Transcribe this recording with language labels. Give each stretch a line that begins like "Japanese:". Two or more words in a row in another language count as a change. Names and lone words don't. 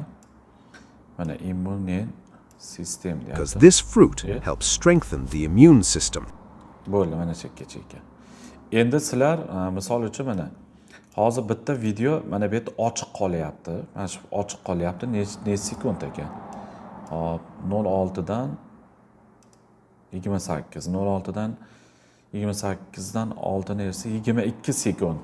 Uzbek: Mana
English: immune sistem
Uzbek: because deyapti.
English: this fruit helps strengthen the immune system.
Uzbek: Bo'ldi, mana shu yergacha ekan. Endi sizlar misol uchun mana hozir bitta video mana bu yerda ochiq qolyapti. Mana shu ochiq qolyapti. Necha sekund ekan? Hop, 06 dan 28, 06 dan 28 dan oldin esa 22 sekund.